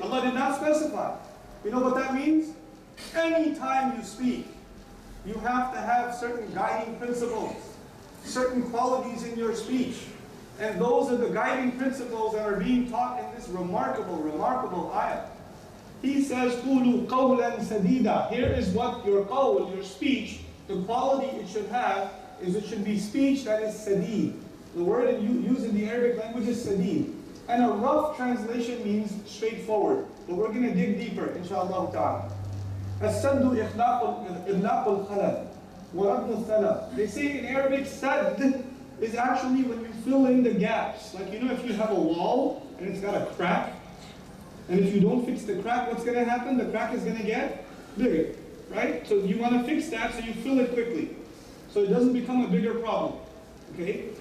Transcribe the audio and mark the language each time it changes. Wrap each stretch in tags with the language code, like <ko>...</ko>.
<en>Allah did not specify. You know what that means? Anytime you speak, you have to have certain guiding principles, certain qualities in your speech. And those are the guiding principles that are being taught in this remarkable ayah. He says,</en> <ar>قُولُوا قَوْلًا سَدِيدًا.</ar> <en>Here is what your qawl, your speech, the quality it should have, is it should be speech that is sadid. The word used in the Arabic language is sadid. And a rough translation means straightforward. But we're going to dig deeper, inshallah ta'ala.</en> <ar>السد إغلاق الخلل ورد الثلث.</ar> <en>They say in Arabic, sad is actually when you fill in the gaps. Like, you know, if you have a wall and it's got a crack, and if you don't fix the crack, what's going to happen? The crack is going to get bigger, right? So you want to fix that so you fill it quickly, so it doesn't become a bigger problem, okay?</en>